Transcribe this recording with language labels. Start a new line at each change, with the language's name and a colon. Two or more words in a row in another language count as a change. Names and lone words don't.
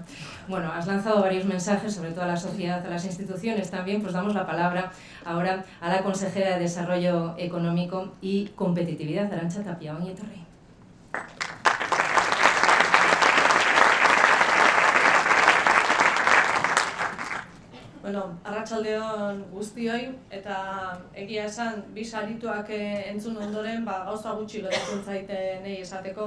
Spanish: Bueno, has lanzado varios mensajes, sobre todo a la sociedad, a las instituciones también, pues damos la palabra ahora a la consejera de Desarrollo Económico y Competitividad, Arantxa Tapia.
Basque: Ongi etorri. Bueno, arratsaldeon guztioi, eta egia esan, bi sarituak entzun ondoren, gauza gutxi gelditzen zaite nahi esateko.